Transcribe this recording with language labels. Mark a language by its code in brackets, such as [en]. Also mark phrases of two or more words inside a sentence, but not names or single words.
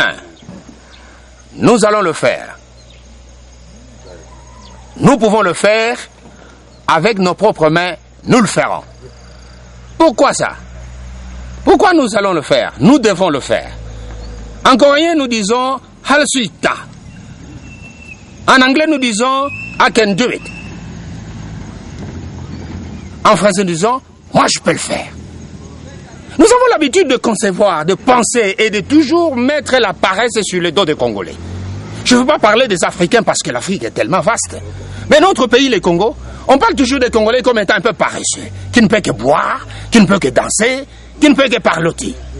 [fr] Nous allons le faire. Nous pouvons le faire avec nos propres mains, nous le ferons. Pourquoi ça? Pourquoi nous allons le faire? Nous devons le faire. En coréen, nous disons [ko] 할 수 있다. [fr] En anglais, nous disons [en] I can do it. [fr] En français, nous disons moi je peux le faire. Nous avons l'habitude de concevoir, de penser et de toujours mettre la paresse sur le dos des Congolais. Je ne veux pas parler des Africains parce que l'Afrique est tellement vaste. Mais notre pays, les Congos, on parle toujours des Congolais comme étant un peu paresseux, qui ne peut que boire, qui ne peut que danser, qui ne peut que parloter.